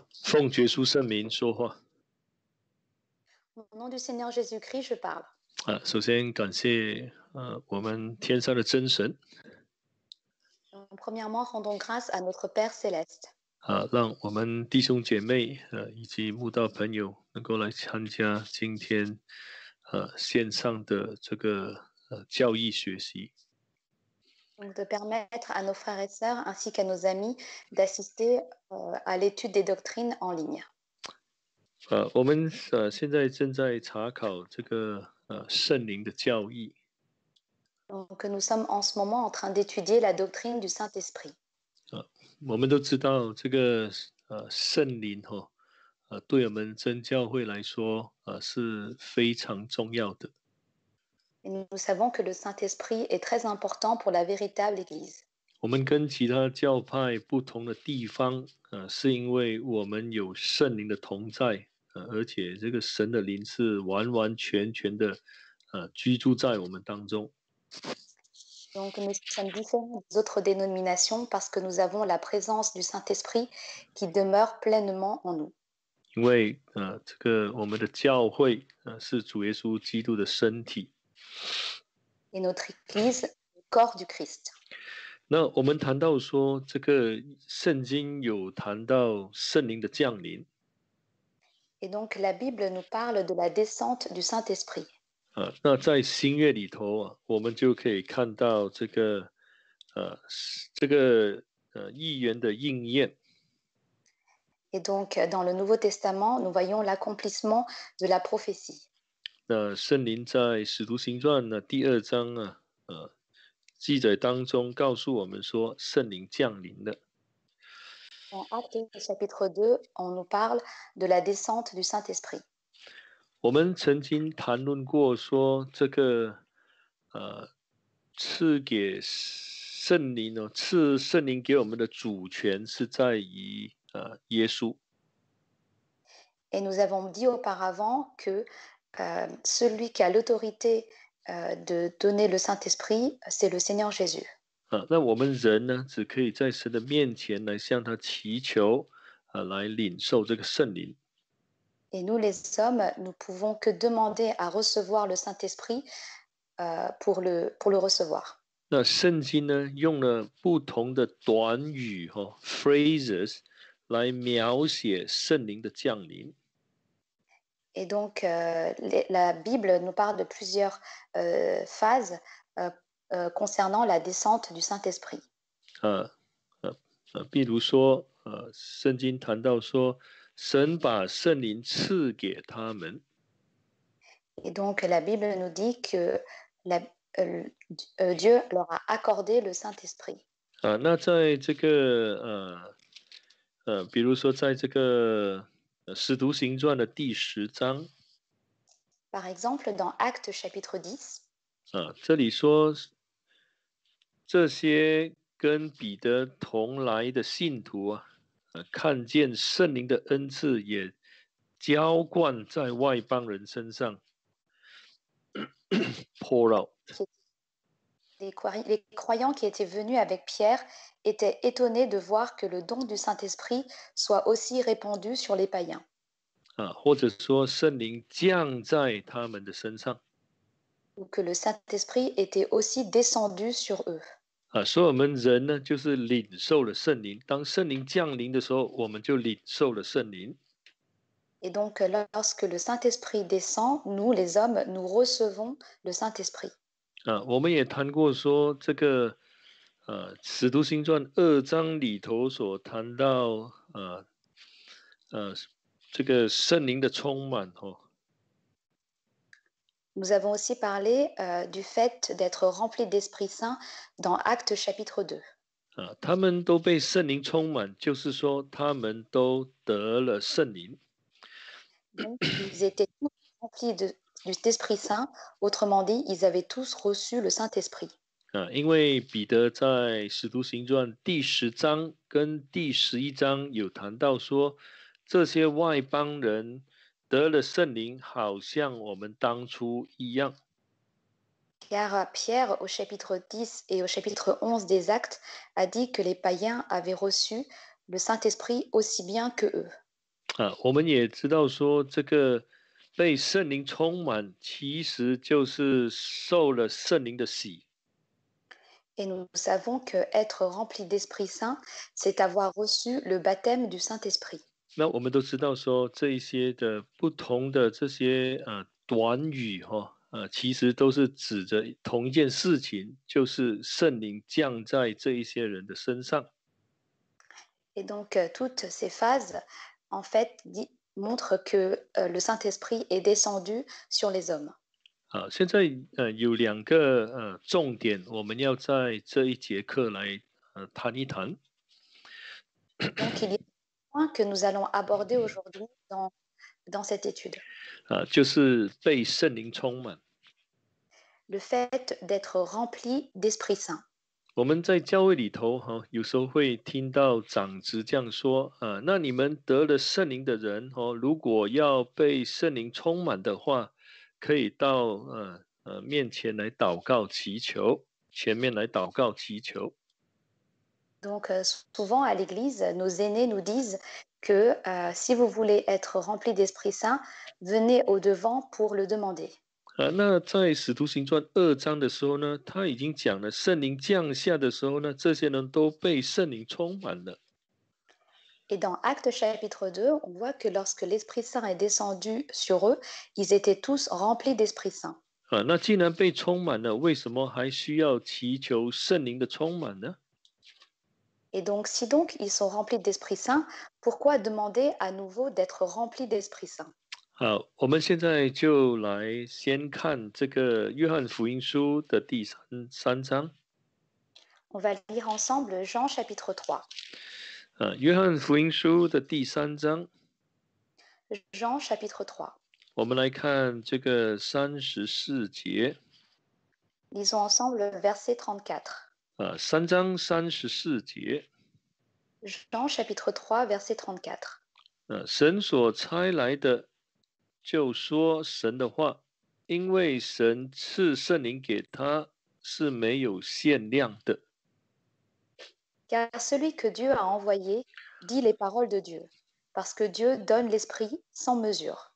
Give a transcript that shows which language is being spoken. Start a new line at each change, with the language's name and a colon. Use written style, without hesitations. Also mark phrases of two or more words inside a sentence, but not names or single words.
Chinese: 奉耶稣圣名说话。
French: Au nom du Seigneur Jésus-Christ, je parle.
Chinese: 首先感谢我们天上的真神。
French: Premièrement, rendons grâce à notre Père céleste.
Chinese: 让我们弟兄姐妹以及慕道朋友能够来参加今天线上的这个教义学习。
French: Donc, de permettre à nos frères et sœurs ainsi qu'à nos amis d'assister à l'étude des doctrines en ligne.
Chinese: 我们现在正在查考这个圣灵的教义。
French: Donc, nous sommes en ce moment en train d'étudier la doctrine du Saint-Esprit.
Chinese: 我们都知道这个圣灵对我们真教会来说是非常重要的。
French: Et nous savons que le Saint-Esprit est très important pour la véritable Église.
Chinese: 我们跟其他教派不同的地方是因为我们有圣灵的同在而且这个神的灵是完完全全的居住在我们当中。
French: Donc, nous sommes différents des autres dénominations parce que nous avons la présence du Saint-Esprit qui demeure pleinement en nous.
Chinese: 因为这个我们的教会是主耶稣基督的身体。
French: Et notre Église, le corps du Christ.
Chinese: 那我们谈到说，这个圣经有谈到圣灵的降临。
French: Et donc, la Bible nous parle de la descente du Saint-Esprit.
Chinese: 那在新约里头我们就可以看到这个预言的应验。
French: Et donc, dans le Nouveau Testament, nous voyons l'accomplissement de la prophétie.
Chinese: 那圣灵在使徒行传第2章记载当中告诉我们说，圣灵降临了。
French: En Actes chapitre 2, on nous parle de la descente du Saint-Esprit.
Chinese: 我们曾经谈论过说，这个赐给圣灵赐圣灵给我们的主权是在于耶稣。
French: Et nous avons dit auparavant que celui qui a l'autorité de donner le Saint-Esprit, c'est le Seigneur Jésus.
Chinese: 那我们人呢，只可以在神的面前来向他祈求来领受这个圣灵。
French: Et nous, les hommes, nous pouvons que demander à recevoir le Saint-Esprit pour le recevoir.
Chinese: 那圣经呢，用了不同的短语phrases 来描写圣灵的降临。
French: Et donc, la Bible nous parle de plusieurs phases concernant la descente du Saint-Esprit.
Chinese: 比如说圣经谈到说，神把圣灵赐给他们。
French: Et donc, la Bible nous dit que Dieu leur a accordé le Saint-Esprit.
Chinese: 那在这个比如说在这个使徒行传的第10章。
French: Par exemple, dans Actes chapitre 10.
Chinese: 这里说这些跟彼得同来的信徒看见圣灵的恩赐也浇灌在外邦人身上
English: pour out.
French: Les croyants qui étaient venus avec Pierre étaient étonnés de voir que le don du Saint-Esprit soit aussi répandu sur les païens.
Chinese: 或者说圣灵降在他们的身上。
French: Ou que le Saint-Esprit était aussi descendu sur eux.
Chinese: 所以我们人呢，就是领受了圣灵。当圣灵降临的时候，我们就领受了圣灵。
French: Et donc, lorsque le Saint-Esprit descend, nous, les hommes, nous recevons le Saint-Esprit.
Chinese: 我们也谈过说，这个使徒行传2章里头所谈到这个圣灵的充满
French: Nous avons aussi parlé du fait d'être rempli d'Esprit Saint dans Actes chapitre 2.
Chinese: 他们都被圣灵充满，就是说他们都得了圣灵。
French: Donc, ils étaient tous remplis d'Esprit Saint. Autrement dit, ils avaient tous reçu le Saint-Esprit.
Chinese: 因为彼得在使徒行传第10章跟第11章有谈到说，这些外邦人得了圣灵，好像我们当初一样。
French: Car Pierre, au chapitre 10 et au chapitre 11 des Actes, a dit que les païens avaient reçu le Saint-Esprit aussi bien que eux.
Chinese: 我们也知道说，这个被圣灵充满，其实就是受了圣灵的洗。
French: Et nous savons que être rempli d'Esprit Saint, c'est avoir reçu le baptême du Saint-Esprit.
Chinese: 那我们都知道说，这一些的不同的这些短语其实都是指着同一件事情，就是圣灵降在这一些人的身上。
French: Et donc, toutes ces phases, en fait, montrent que le Saint-Esprit est descendu sur les hommes.
Chinese: 现在有两个重点，我们要在这一节课来谈一谈。
French: Donc, il y a un point que nous allons aborder aujourd'hui dans cette étude.
Chinese: 就是被圣灵充满。
French: Le fait d'être rempli d'Esprit Saint.
Chinese: 我们在教会里头有时候会听到长子这样说那你们得了圣灵的人如果要被圣灵充满的话，可以到面前来祷告祈求，前面来祷告祈求。
French: Donc, souvent à l'Église, nos aînés nous disent que si vous voulez être rempli d'Esprit Saint, venez au devant pour le demander.
Chinese: 那在使徒行传2章的时候呢，他已经讲了，圣灵降下的时候呢，这些人都被圣灵充满了。
French: Et dans Actes chapitre 2, on voit que lorsque l'Esprit Saint est descendu sur eux, ils étaient tous remplis d'Esprit Saint.
Chinese: 那既然被充满了，为什么还需要祈求圣灵的充满呢？
French: Et donc, si donc ils sont remplis d'Esprit Saint, pourquoi demander à nouveau d'être remplis d'Esprit Saint?
Chinese: 好，我们现在就来先看这个约翰福音书的第三章。
French: On va lire ensemble Jean chapitre 3.
Chinese: 约翰福音书的第3章，
French: Jean chapitre 3.
Chinese: 我们来看这个34节。
French: Lisons ensemble le verset 34.
Chinese: 3 章34节。
French: Jean chapitre 3, verset 34.
Chinese: 神所差来的，就说神的话，因为神赐圣灵给他是没有限量的。
French: Car celui que Dieu a envoyé dit les paroles de Dieu, parce que Dieu donne l'Esprit sans mesure.